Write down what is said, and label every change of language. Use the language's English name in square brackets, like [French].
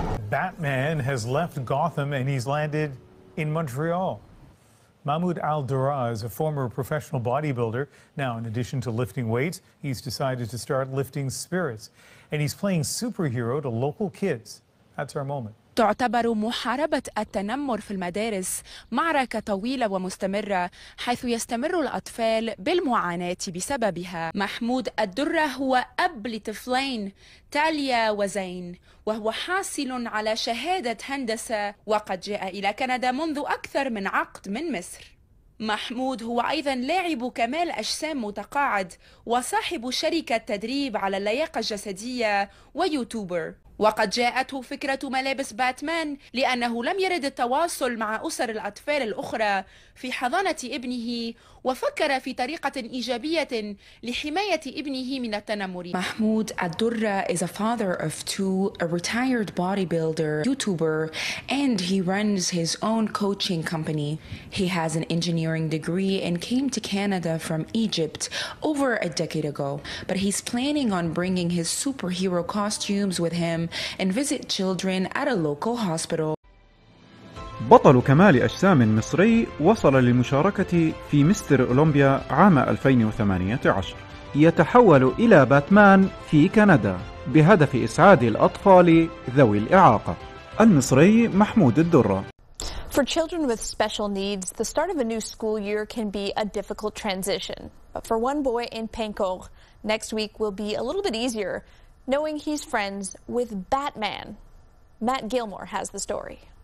[English] Batman has left Gotham and he's landed in Montreal. Mahmoud Aldura is a former professional bodybuilder. Now, in addition to lifting weights, he's decided to start lifting spirits. And he's playing superhero to local kids. That's our moment. [Arabic] تعتبر محاربة التنمر في المدارس معركة طويلة ومستمرة، حيث يستمر الأطفال بالمعاناة بسببها. محمود الدرة هو أب لطفلين تاليا وزين، وهو حاصل على شهادة هندسة، وقد جاء إلى كندا منذ أكثر من عقد من مصر. محمود هو أيضا لاعب كمال أجسام متقاعد وصاحب شركة تدريب على اللياقة الجسدية ويوتيوبر. وقد جاءته فكرة ملابس باتمان لأنه لم يرد التواصل مع أسر الأطفال الأخرى في حضانة ابنه، وفكر في طريقة إيجابية لحماية ابنه من التنمر. [English] Mahmoud Aldura is a father of two, a retired bodybuilder, YouTuber, and he runs his own coaching company. He has an engineering degree and came to Canada from Egypt over a decade ago. But he's planning on bringing his superhero costumes with him and visit children at a local hospital. [Arabic] بطل كمال أجسام مصري وصل للمشاركة في مستر أولمبيا عام 2018. يتحول إلى باتمان في كندا بهدف إسعاد الأطفال ذوي الإعاقة. المصري محمود الدرة. [English] For children with special needs, the start of a new school year can be a difficult transition. But for one boy in Pancor, next week will be a little bit easier, knowing he's friends with Batman. Matt Gilmore has the story.